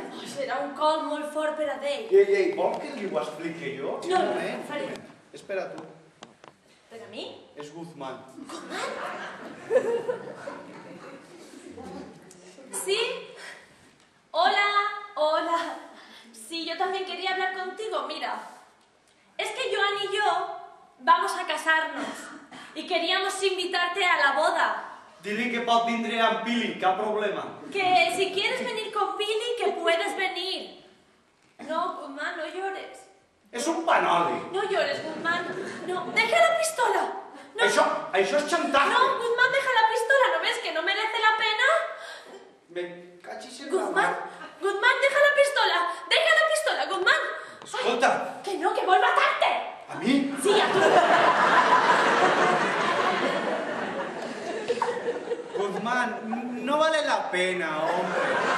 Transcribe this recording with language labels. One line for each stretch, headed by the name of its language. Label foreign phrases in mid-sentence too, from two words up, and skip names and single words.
Catalan: Oh, serà un col molt fort per a ell. Ei, vol que li ho expliqui jo? No, no, ho faré. Espera tu, Per a mi? és Guzmán.
Spanish: ¿Sí? Hola, hola. Sí, yo también quería hablar contigo. Mira, es que Joan y yo vamos a casarnos y queríamos invitarte a la boda.
Catalan: Dile que pot vindre amb Pili, cap problema.
Spanish: Que si quieres venir con Pili, que puedes venir. No, Guzmán, no llores.
Catalan: És un panoli.
Spanish: No llores, Guzmán. No, deja la pistola. No,
Catalan: Això és xantatge.
Spanish: no, Guzmán, deja la pistola. ¿No ves que no merece la pena? Me cachis en la Guzmán, mà. Guzmán, deja la pistola. Deja la pistola, Guzmán.
Catalan: Escolta,
Spanish: Que no, que vuelva a matarte.
Catalan: a mi?
Spanish: Sí, a tú. Guzmán, no vale la pena, hombre.